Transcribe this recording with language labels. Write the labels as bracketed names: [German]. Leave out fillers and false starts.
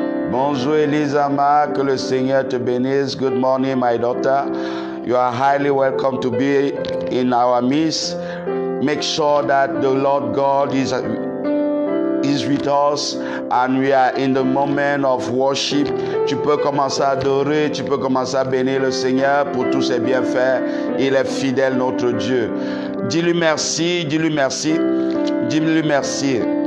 [French] Bonjour Elisama, que le Seigneur te bénisse. [English] Good morning, my daughter. You are highly welcome to be in our midst. Make sure that the Lord God is with us and we are in the moment of worship. [French] Tu peux commencer à adorer, tu peux commencer à bénir le Seigneur pour tous ses bienfaits. Il est fidèle, notre Dieu. Dis-lui merci, dis-lui merci, dis-lui merci.